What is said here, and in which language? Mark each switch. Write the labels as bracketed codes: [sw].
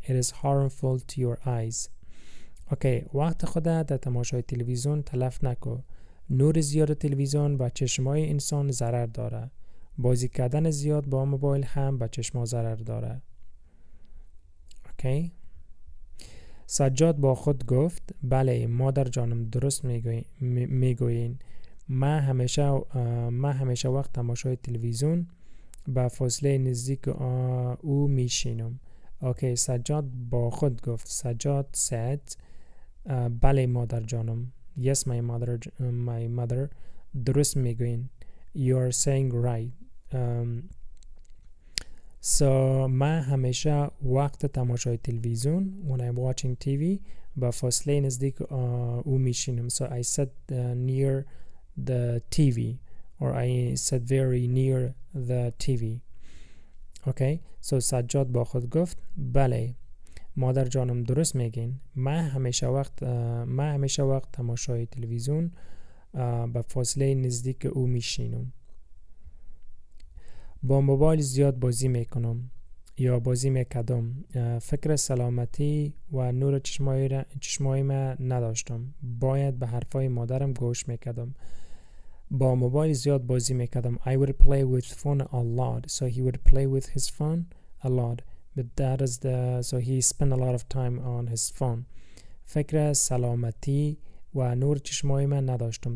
[en] It is harmful to your eyes. Okay. [fa] وقت خود در تماشای تلویزیون تلف نکو. نور زیاد تلویزیون به چشمای انسان ضرر داره. بازی کردن زیاد با موبایل هم به چشما ضرر داره. اوکی. سجاد با خود گفت بله مادر جانم درست میگویین. من همیشه وقت تماشای تلویزیون با فاصله نزدیک او میشینم. اوکی. سجاد با خود گفت. سجاد said بله مادر جانم. [en] Yes my mother. [fa] درست میگویین. [en] You are saying right. [fa] So من همیشه وقت تماشای تلویزیون [en] when I'm watching TV [fa] با فاصله نزدیک او میشینم. [en] So I sit near the TV or I sit very near the TV. Okay. [fa] So سجاد با خود گفت بله مادر جانم درست میگین. من همیشه وقت تماشای تلویزیون با فاصله نزدیک او میشینم. با موبایل زیاد بازی میکنم یا بازی میکردم. فکر سلامتی و نور چشمای ما نداشتم. باید به حرفای مادرم گوش میکردم. با موبایل زیاد بازی میکردم. [en] I would play with phone a lot. So he would play with his phone a lot. But that is so he spent a lot of time on his phone. [fa] فکر سلامتی و نور چشمای ما نداشتم.